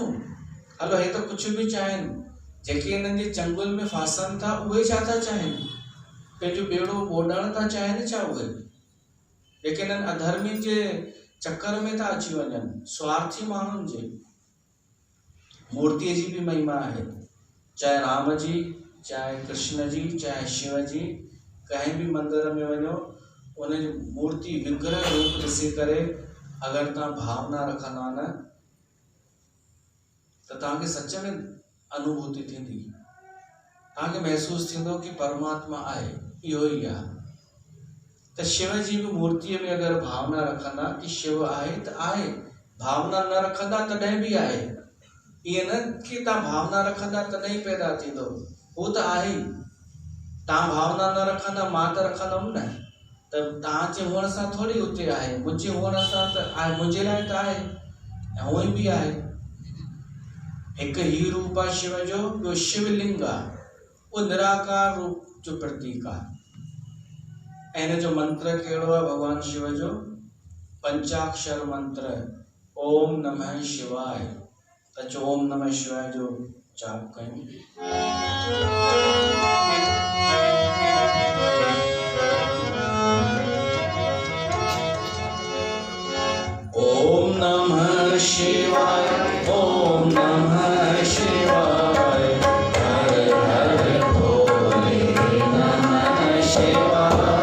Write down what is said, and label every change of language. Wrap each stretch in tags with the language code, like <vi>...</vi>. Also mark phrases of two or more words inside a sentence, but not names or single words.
<sd>हलो हे त कुझु बि चाहिनि, जेके हिननि जे चंगुल में फासनि था उहे छा था चाहिनि? पंहिंजो बेड़ो ॿोॾण था चाहिनि छा उहे? जेके हिननि अधर्मी जे चक्कर में था अची वञनि, स्वार्थी माण्हुनि जे। मूर्तिअ जी बि महिमा आहे, चाहे राम जी, चाहे कृष्ण जी, चाहे शिव जी। कंहिं बि मंदिर में वञो, उन जी मूर्ति विग्रह रूप ॾिसी करे अगरि तव्हां भावना रखंदा न, त तव्हांखे सच में अनुभूति थींदी, तव्हांखे महसूस थींदो कि परमात्मा आहे, इहो ई आहे। त शिव जी बि मूर्तिअ में अगरि भावना रखंदा कि शिव आहे त आहे, भावना न रखंदा तॾहिं बि आहे। ईअं न कि तव्हां भावना रखंदा तॾहिं पैदा थींदो, हू त आहे ई। तव्हां भावना न रखंदा, मां त रखंदुमि न, त तव्हांजे हुअण सां थोरी हुते आहे, मुंहिंजे हुअण सां त आहे, मुंहिंजे लाइ त आहे ऐं हूअं बि आहे। हिकु ही रूप आहे शिव जो, ॿियो शिवलिंग आहे, उहो निराकार रूप जो प्रतीक आहे। ऐं हिन जो मंत्र कहिड़ो आहे भगवान शिव जो? पंचाक्षर मंत्र,</sd> <sa>ओम नमः शिवाय।</sa> <sd>त</sd> <sa>ओम नमः शिवाय</sa> <sd>जो जाप कयूं।</sd> <sa>ओम नमः शिवाय, ओम नमः शिवाय, हर हर भोले नमः शिवाय।</sa>